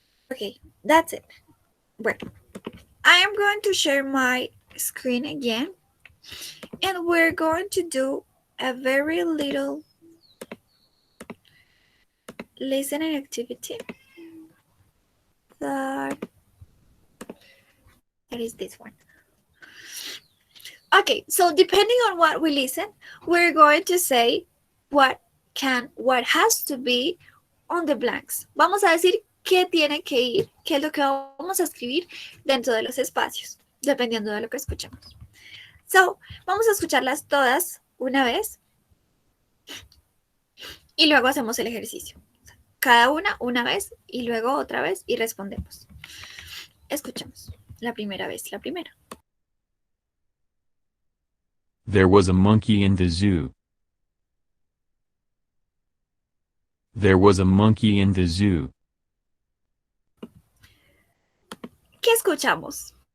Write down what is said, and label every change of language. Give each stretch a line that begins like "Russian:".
English: Okay, that's it. Well, I am going to share my screen again, and we're going to do a very little listening activity. That is this one. Okay, so depending on what we listen, we're going to say what what has to be on the blanks.
Spanish: Vamos a decir qué tiene que ir, qué es lo que vamos a escribir dentro de los espacios, dependiendo de lo que escuchemos. So, vamos a escucharlas todas una vez y luego hacemos el ejercicio. Cada una vez y luego otra vez y respondemos. Escuchemos. La primera vez, la primera.
English: There was a monkey in the zoo. There was a monkey in the zoo.
Spanish: ¿Qué escuchamos?